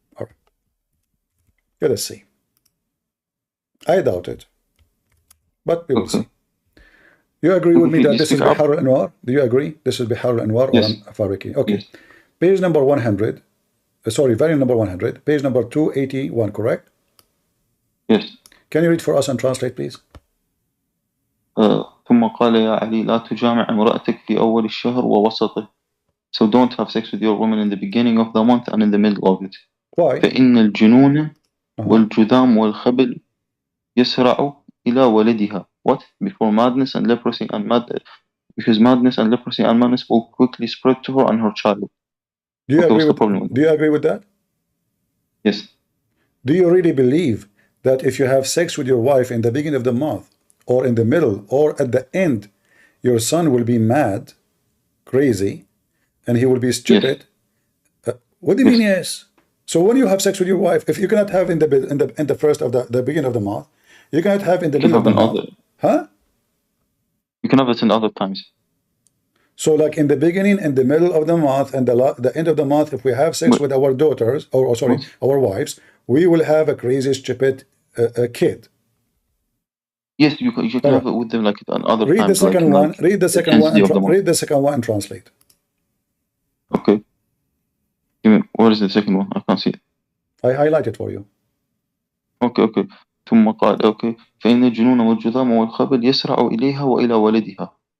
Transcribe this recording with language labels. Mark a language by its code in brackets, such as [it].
[en] All right. Let us see. I doubt it. But we will see. You agree with me that this is Bihar al-Anwar? Do you agree? This is Bihar al-Anwar? Yes. Or I'm fabricating? Okay. Yes. Page number 100. Sorry, variant number 100. Page number 281, correct? Yes. Can you read for us and translate, please? [ar] ثم قال يا علي لا تجامع امرأتك في أول الشهر ووسطه. [en] So don't have sex with your woman in the beginning of the month and in the middle of it. Why? [ar] فإن الجنون والجذام والخبل يسرع إلى ولدها. [en] What? Before madness and leprosy and because madness and leprosy and madness will quickly spread to her and her child. Do you agree with that? Yes. Do you really believe that if you have sex with your wife in the beginning of the month, or in the middle, or at the end, your son will be mad, crazy, and he will be stupid? Yes. What do you mean, yes? So when you have sex with your wife, if you cannot have in the first of the beginning of the month, you cannot have in the middle of the month. Huh? You can have it in other times. So like in the beginning, in the middle of the month, and the end of the month, if we have sex with our daughters, or sorry, our wives, we will have a crazy, stupid kid. Yes, you can have it with them like another time. Read the second one. Read the second one. Read the second one and translate. Okay. What is the second one? I can't see it. I highlight it for you. Okay. [ar] ثم قال okay فإن الجنون والجذام والخبل يسرع إليها وإلى ولدها.